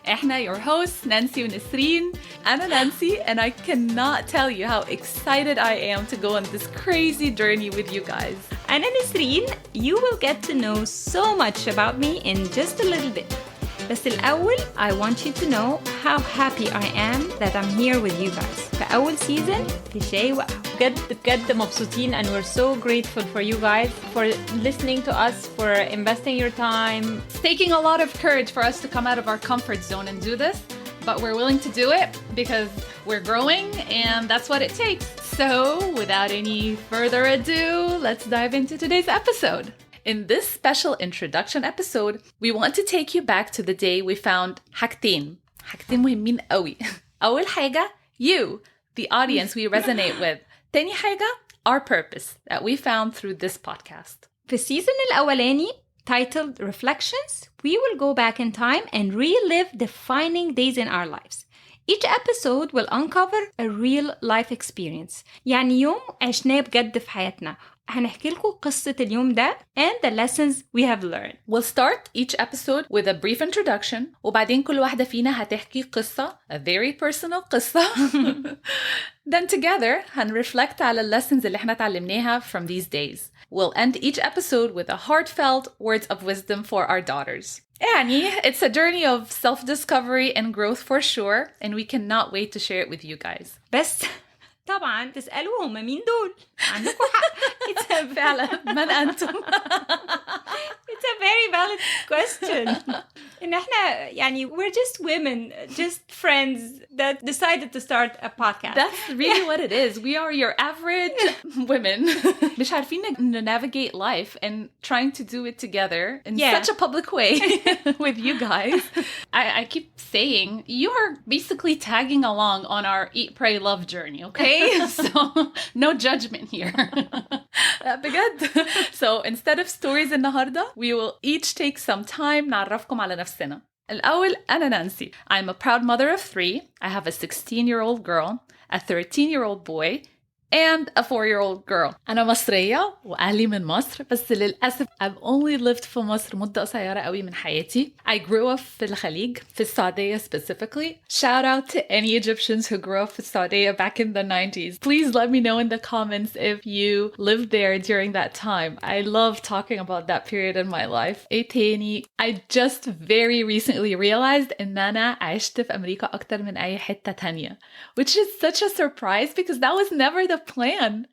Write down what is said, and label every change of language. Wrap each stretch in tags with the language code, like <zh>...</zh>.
<ar>Ehna,</ar> <en>your hosts, Nancy and Nesreen. I'm Nancy, and I cannot tell you how excited I am to go on this crazy journey with you guys. And Nesreen, you will get to know so much about me in just a little bit.</en> <ar>بس الأول,</ar> <en>I want you to know how happy I am that I'm here with you guys. في أول season في شاي وقهوة.</en> <ar>بجد مبسوطين,</ar> <en>and we're so grateful for you guys for listening to us, for investing your time. It's taking a lot of courage for us to come out of our comfort zone and do this, but we're willing to do it because we're growing and that's what it takes. So without any further ado, let's dive into today's episode. In this special introduction episode, we want to take you back to the day we found</en> <ar>حاجتين مهمين قوي. أول حاجة,</ar> <en>you, the audience we resonate with.</en> <ar>تاني حاجة,</ar> <en>our purpose that we found through this podcast.</en> <ar>في السيزن الأولاني,</ar> <en>titled Reflections, we will go back in time and relive defining days in our lives. Each episode will uncover a real life experience.</en> <ar>يعني يوم عشناه بجد في حياتنا. هنحكي لكم قصة اليوم ده</ar> <en>and the lessons we have learned. We'll start each episode with a brief introduction,</en> <ar>وبعدين كل واحدة فينا هتحكي قصة,</ar> <en>a very personal قصة. Then together هنreflect على lessons</en> <ar>اللي احنا تعلمناها</ar> <en>from these days. We'll end each episode with a heartfelt words of wisdom for our daughters. يعني, it's a journey of self-discovery and growth for sure, and we cannot wait to share it with you guys.</en> <ar>بس طبعا تسألوا هم مين دول؟ عندكم حق. فعلا, من أنتم؟</ar> <en>It's a very valid question.</en> <ar>إن إحنا يعني</ar> <en>we're just women, just friends that decided to start a podcast. That's really what it is. We are your average women.</en> <ar>مش عارفين</ar> <en>navigate life and trying to do it together in such a public way with you guys. I keep saying, you are basically tagging along on our Eat, Pray, Love journey, okay? So no judgment here. بجد. So instead of stories النهاردة, we will each take some time</en> <ar>نعرفكم على نفسنا. الأول, أنا نانسي.</ar> <en>I'm a proud mother of 3. I have a 16-year-old girl, a 13-year-old boy, and a 4-year-old girl.</en> <ar>أنا مصرية وأهلي من مصر, بس للأسف</ar> <en>I've only lived</en> <ar>في مصر مدة قصيرة قوي من حياتي.</ar> <en>I grew up</en> <ar>في الخليج, في السعودية</ar> <en>specifically. Shout out to any Egyptians who grew up</en> <ar>في السعودية</ar> <en>back in the 90s. Please let me know in the comments if you lived there during that time. I love talking about that period in my life.</en> <ar>إيه تاني?</ar> <en>I just very recently realized</en> <ar>إن أنا عشت في أمريكا أكتر من أي حتة تانية,</ar> <en>which is such a surprise because that was never the plan.</en>